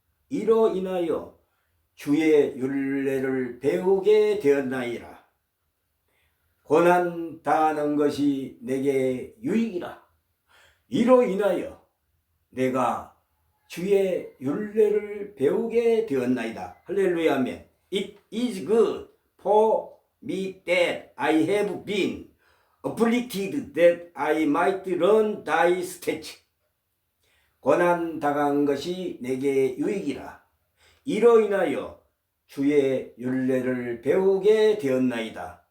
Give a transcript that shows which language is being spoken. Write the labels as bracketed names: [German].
[Korean] 이로 인하여 주의 율례를 배우게 되었나이다. 고난 당하는 것이 내게 유익이라. 이로 인하여 내가 주의 율례를 배우게 되었나이다. 할렐루야 아멘. [English] It is good for me that I have been afflicted that I might learn thy statutes. [Korean] 고난 당한 것이 내게 유익이라. 이로 인하여 주의 율례를 배우게 되었나이다.